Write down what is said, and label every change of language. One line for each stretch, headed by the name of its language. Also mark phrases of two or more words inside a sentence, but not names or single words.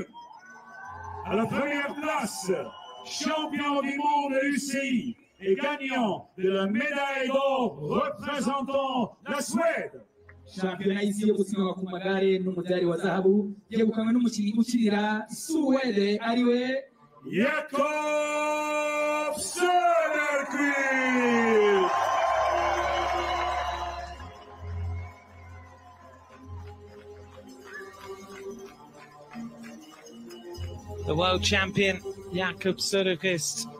French: À la première place, champion du monde UCI et gagnant de la médaille d'or représentant la Suède.
Kinyarwanda: Shampiyona y'isi yo gusiganwa ku magare n'umudari wa zahabu byegukanywe n'umukinnyi ukinira Suwede ariwe Jakob Söderqvist.
English: The world champion, Jakob Söderqvist.